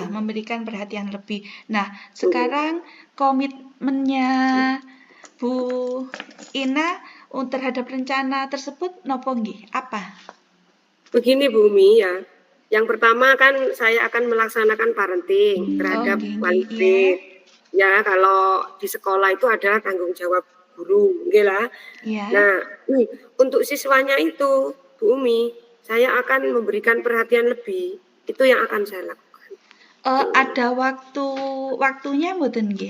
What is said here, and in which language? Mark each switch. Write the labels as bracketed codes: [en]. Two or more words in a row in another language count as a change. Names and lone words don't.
[id] Memberikan perhatian lebih. Nah, sekarang komitmennya Bu Ina terhadap rencana tersebut [jv] nopo nggih? [id] Apa? Begini Bumi ya, yang pertama kan saya akan melaksanakan parenting Oh, terhadap [jv] nggih nggih. [id] wali Iya. murid. Ya, kalau di sekolah itu adalah tanggung jawab guru, nggih lah. Iya. Nah, untuk siswanya itu, Bu Umi, saya akan memberikan perhatian lebih. Itu yang akan saya lakukan. Ada waktunya [jv] mboten nggih?